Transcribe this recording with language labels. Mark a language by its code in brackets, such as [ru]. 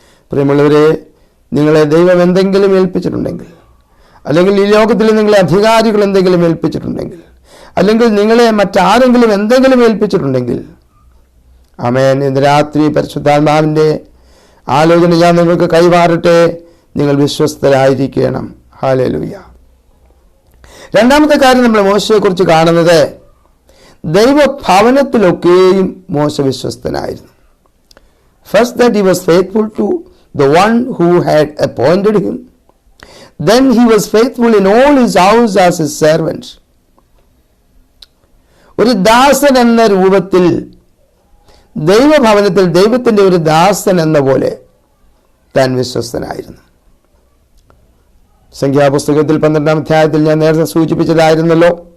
[ml] പ്രിയമുള്ളവരെ, നിങ്ങളെ ദൈവം എന്തെങ്കിലും ഏൽപ്പിച്ചിട്ടുണ്ടെങ്കിൽ, അല്ലെങ്കിൽ ഈ ലോകത്തിൽ നിങ്ങളെ അധികാരികൾ എന്തെങ്കിലും ഏൽപ്പിച്ചിട്ടുണ്ടെങ്കിൽ, അല്ലെങ്കിൽ നിങ്ങളെ മറ്റാരെങ്കിലും എന്തെങ്കിലും ഏൽപ്പിച്ചിട്ടുണ്ടെങ്കിൽ, ആമേൻ, ഇന്ന് രാത്രി പരിശുദ്ധാത്മാവിൻ്റെ ആലോചന ഞാൻ നിങ്ങൾക്ക് കൈമാറട്ടെ. നിങ്ങൾ വിശ്വസ്തരായിരിക്കണം. ഹല്ലേലൂയ. രണ്ടാമത്തെ കാര്യം നമ്മൾ മോശയെക്കുറിച്ച് കാണുന്നത്, ദൈവഭവനത്തിലൊക്കെയും മോശ വിശ്വസ്തനായിരുന്നു. [en] First, that he was faithful to the one who had appointed him. Then he was faithful in all his house as his servant. [ml] ഒരു ദാസൻ എന്ന രൂപത്തിൽ ദൈവഭവനത്തിൽ ദൈവത്തിൻ്റെ ഒരു ദാസൻ എന്ന പോലെ താൻ വിശ്വസ്തനായിരുന്നു. സംഖ്യാപുസ്തകത്തിൽ 12-ാം അധ്യായത്തിൽ ഞാൻ നേരത്തെ സൂചിപ്പിച്ചതായിരുന്നല്ലോ,